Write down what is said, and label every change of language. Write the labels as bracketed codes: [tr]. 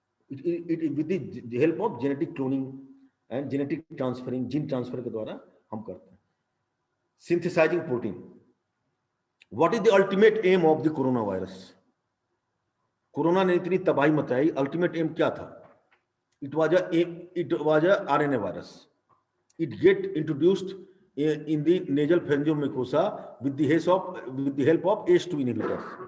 [en] With the help of genetic cloning and genetic transferring, gene transfer [hi] के द्वारा हम करते हैं. [en] Synthesizing protein. What is the ultimate aim of the coronavirus? [hi] Corona ने इतनी तबाही मचाई, अल्टीमेट एम क्या था? [en] It was a RNA virus. It get introduced in the nasal pharyngeal mucosa with the help of ACE2 inhibitors.